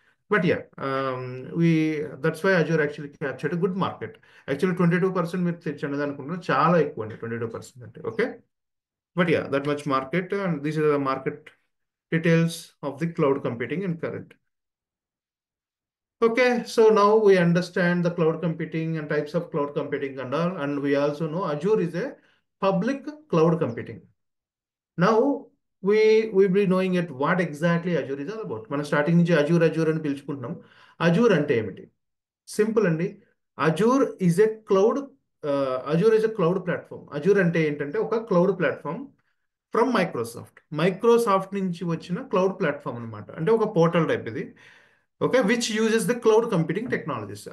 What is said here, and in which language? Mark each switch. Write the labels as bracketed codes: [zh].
[en] But yeah, we that's why Azure actually captured good market. [te] Actually 22% మీరు తెచ్చండి అనుకుంటున్నారు, చాలా ఎక్కువ అండి 22% అంటే. [en] Okay, but yeah, that much market, and these are the market details of the cloud computing in current. Okay, so now we understand the cloud computing and types of cloud computing and all, and we also know Azure is a public cloud computing. Now we be knowing it what exactly Azure is all about. [te] మనం starting నుంచి Azure అని పిలుచుకుంటున్నాం. Azure అంటే ఏమిటి? Simple అండి. [en] Azure is a cloud Azure is a cloud platform. [te] Azure అంటే ఏంటంటే ఒక cloud platform [en] from Microsoft [te] నుంచి వచ్చిన క్లౌడ్ ప్లాట్ఫామ్ అనమాట. అంటే ఒక పోర్టల్ టైప్ ఇది. [en] Okay, which uses the cloud computing technologies.